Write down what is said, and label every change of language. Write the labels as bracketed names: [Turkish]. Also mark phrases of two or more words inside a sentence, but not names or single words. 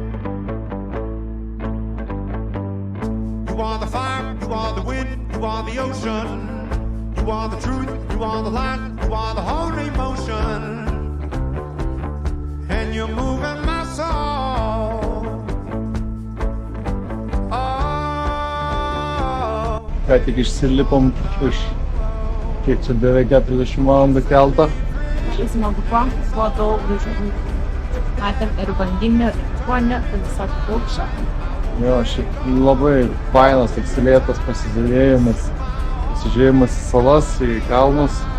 [English] You are the fire, you are the wind, you are the ocean. You are the truth, you are the light, you are the holy motion. And you're moving my soul. Oh. [Lithuanian] Ką tik išsilipom iš kiek čia beveik 40 valandų keltą. Smagu buvo daug žuvų. Matėm ir banginį, ir ponį, ir visokį paukščią. Jo, šiaip labai fainas, toks lėtas pasižiūrėjimas į salas, į kalnus.